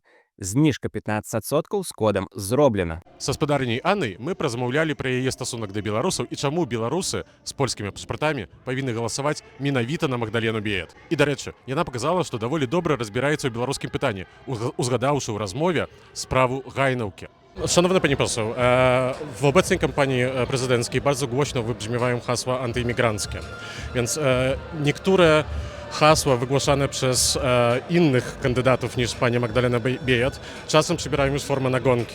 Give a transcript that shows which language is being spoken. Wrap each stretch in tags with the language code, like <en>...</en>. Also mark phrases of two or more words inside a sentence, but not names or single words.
<be>Зніжка 15% з кодам «Зроблена». Са спадарняй Аннай мы празмаўлялі пра яе стасунак да беларусаў і чаму беларусы з польскімі пашпартамі павінны галасаваць менавіта на Магдалену Беят. І, дарэчы, яна паказала, што даволі добра разбіраецца ў беларускім пытанні, узгадаўшы ў размове справу Гайнаўкі.</be> <pl>Szanowny Pani Poseł, w obecnej kampanii prezydenckiej bardzo głośno wybrzmiewają hasła antyimigranckie, więc niektóre hasła wygłaszane przez innych kandydatów niż pani Magdalena Bejat czasem przybierają już formę nagonki.</pl>